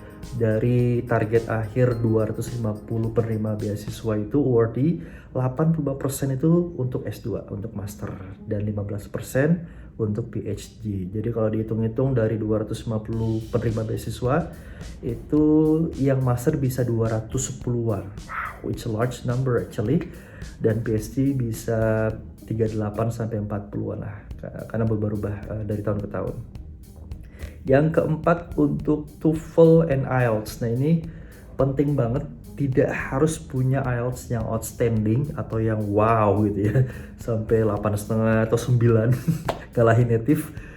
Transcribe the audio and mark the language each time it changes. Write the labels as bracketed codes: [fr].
[id] Dari target akhir 250 penerima beasiswa itu awardee, 85% itu untuk S2, untuk master, dan 15% untuk PhD. Jadi kalau dihitung-hitung dari 250 penerima beasiswa, itu yang master bisa 210-an. [en] Wow, it's a large number actually. [id] Dan PhD bisa 38 sampai 40-an lah, karena berubah-ubah dari tahun ke tahun. Yang keempat untuk TOEFL and IELTS. Nah ini penting banget, tidak harus punya IELTS yang outstanding atau yang wow gitu ya, sampai 8,5 atau 9 kalahin native.